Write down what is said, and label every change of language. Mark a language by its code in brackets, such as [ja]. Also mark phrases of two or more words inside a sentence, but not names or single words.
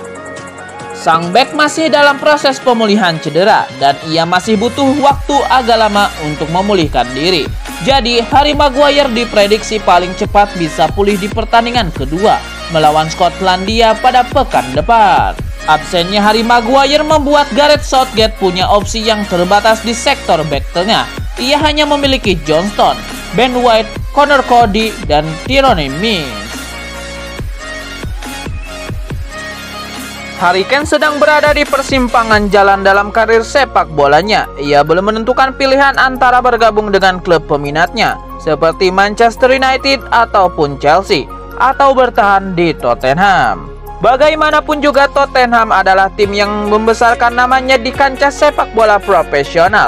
[id] Sang bek masih dalam proses pemulihan cedera dan ia masih butuh waktu agak lama untuk memulihkan diri. Jadi, Harry Maguire diprediksi paling cepat bisa pulih di pertandingan kedua melawan Skotlandia pada pekan depan. Absennya Harry Maguire membuat Gareth Southgate punya opsi yang terbatas di sektor bek tengah. Ia hanya memiliki John Stones, Ben White, Connor Cody, dan Tyrone Mings. Harry Kane sedang berada di persimpangan jalan dalam karir sepak bolanya. Ia belum menentukan pilihan antara bergabung dengan klub peminatnya, seperti Manchester United ataupun Chelsea, atau bertahan di Tottenham. Bagaimanapun juga, Tottenham adalah tim yang membesarkan namanya di kancah sepak bola profesional.